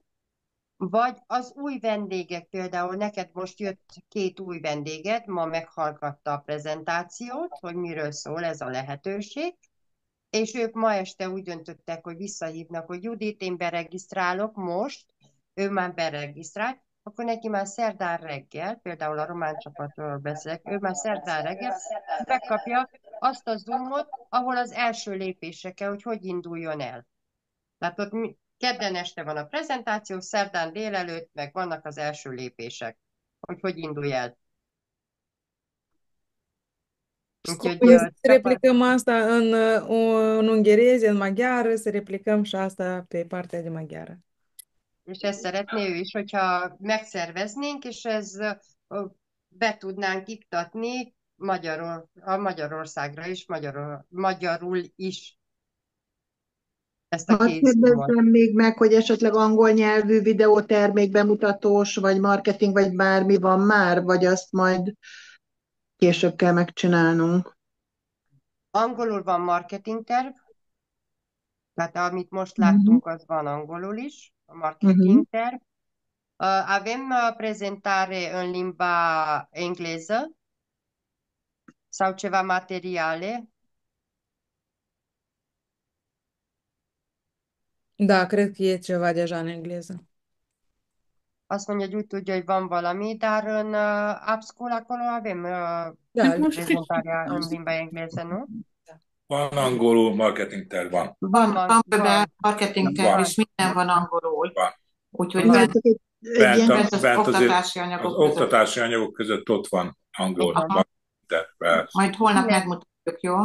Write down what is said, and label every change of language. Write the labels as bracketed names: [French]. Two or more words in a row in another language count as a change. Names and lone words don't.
[Hungarian] Vagy az új vendégek, például neked most jött két új vendéged, ma meghallgatta a prezentációt, hogy miről szól ez a lehetőség, és ők ma este úgy döntöttek, hogy visszahívnak, hogy Judit, én beregisztrálok most, ő már beregisztrált, akkor neki már szerdán reggel, például a román csapatról beszélek, ő már szerdán reggel megkapja azt a Zoomot, ahol az első lépésre kell, hogy induljon el. Tehát ott kedden este van a prezentáció, szerdán délelőtt meg vannak az első lépések, hogy indulj el. Úgyhogy [Romanian] Să replicăm asta în unghereză, în maghiară, să replicăm și asta pe partea de maghiară. [Hungarian] És ezt szeretné ő is, hogyha megszerveznénk, és be tudnánk iktatni Magyarországra is, magyarul is. Ezt a Hadd két Zoomot. kérdezzem még meg, hogy esetleg angol nyelvű videótermék bemutatós, vagy marketing, vagy bármi van már, vagy azt majd később kell megcsinálnunk. Angolul van marketingterv, tehát amit most láttunk, az van angolul is, a marketingterv. [Romanian] Avem prezentare în limba engleză sau ceva materiale. Da, cred că e ceva deja în engleză. [Hungarian] Azt mondja, hogy úgy tudja, hogy van valami, [Romanian] dar în AppSchool acolo avem Da, prezentarea în limba engleză, nu? [Hungarian] Van angolul, marketing terv van. Van marketing terv, és minden van angolul. Van. Úgyhogy Látok, Bent az oktatási az anyagok között. oktatási anyagok között ott van angol. Persze. Majd holnap megmutatjuk, jó?